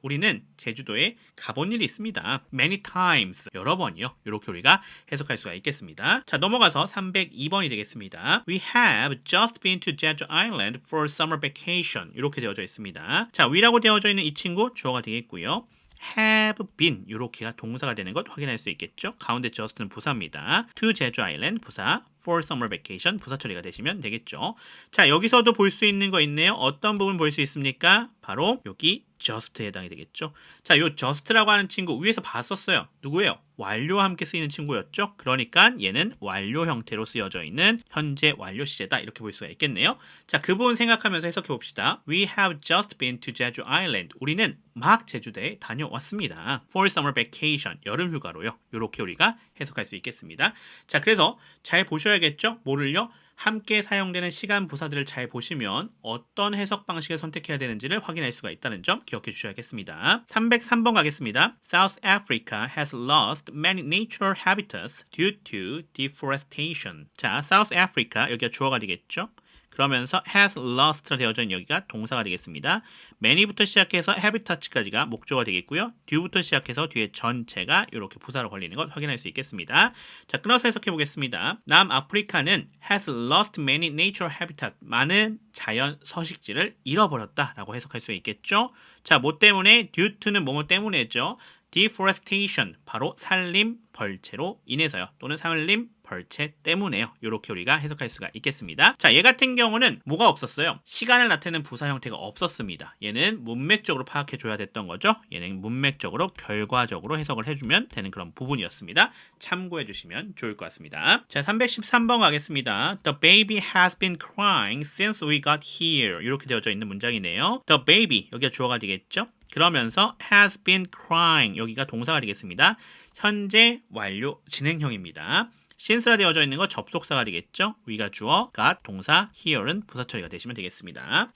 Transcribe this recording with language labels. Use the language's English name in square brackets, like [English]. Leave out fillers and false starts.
[Korean] 우리는 제주도에 가본 일이 있습니다. [English] Many times. [Korean] 여러 번이요. 이렇게 우리가 해석할 수가 있겠습니다. 자, 넘어가서 302번이 되겠습니다. [English] We have just been to Jeju Island for summer vacation. [Korean] 이렇게 되어져 있습니다. 자, we라고 되어져 있는 이 친구 주어가 되겠고요. have been 이렇게가 동사가 되는 것 확인할 수 있겠죠. 가운데 just는 부사입니다. to 제주 아일랜드 부사, [English] for summer vacation [Korean] 부사 처리가 되시면 되겠죠. 자, 여기서도 볼 수 있는 거 있네요. 어떤 부분 볼 수 있습니까? 바로 여기 just에 해당이 되겠죠. 자, 요 just라고 하는 친구 위에서 봤었어요. 누구예요? 완료와 함께 쓰이는 친구였죠. 그러니까 얘는 완료 형태로 쓰여져 있는 현재 완료 시제다. 이렇게 볼 수가 있겠네요. 자, 그 부분 생각하면서 해석해 봅시다. [English] We have just been to Jeju Island. [Korean] 우리는 막 제주도에 다녀왔습니다. [English] For summer vacation. [Korean] 여름 휴가로요. 이렇게 우리가 해석할 수 있겠습니다. 자, 그래서 잘 보셔야겠죠? 뭐를요? 함께 사용되는 시간 부사들을 잘 보시면 어떤 해석 방식을 선택해야 되는지를 확인할 수가 있다는 점 기억해 주셔야겠습니다. 303번 가겠습니다. [English] South Africa has lost many natural habitats due to deforestation. [Korean] 자, South Africa 여기가 주어가 되겠죠? 그러면서 [English] has lost [Korean] 라 되어져 있는 여기가 동사가 되겠습니다. many부터 시작해서 habitats까지가 목조가 되겠고요. due부터 시작해서 뒤에 전체가 이렇게 부사로 걸리는 것 확인할 수 있겠습니다. 자, 끊어서 해석해 보겠습니다. [English] 남아프리카는 has lost many natural habitat. [Korean] 많은 자연 서식지를 잃어버렸다라고 해석할 수 있겠죠. 자, 뭐 때문에? due to는 뭐뭐 때문에죠. deforestation, 바로 산림 벌채로 인해서요. 또는 산림 벌채 때문에요. 이렇게 우리가 해석할 수가 있겠습니다. 자, 얘 같은 경우는 뭐가 없었어요? 시간을 나타내는 부사 형태가 없었습니다. 얘는 문맥적으로 파악해 줘야 됐던 거죠. 얘는 문맥적으로 결과적으로 해석을 해주면 되는 그런 부분이었습니다. 참고해 주시면 좋을 것 같습니다. 자, 313번 가겠습니다. [English] The baby has been crying since we got here. [Korean] 이렇게 되어져 있는 문장이네요. The baby, 여기가 주어가 되겠죠? 그러면서 [English] has been crying, [Korean] 여기가 동사가 되겠습니다. 현재 완료 진행형입니다. since라 되어져 있는 거 접속사가 되겠죠? we가 주어, got 동사, here은 부사 처리가 되시면 되겠습니다.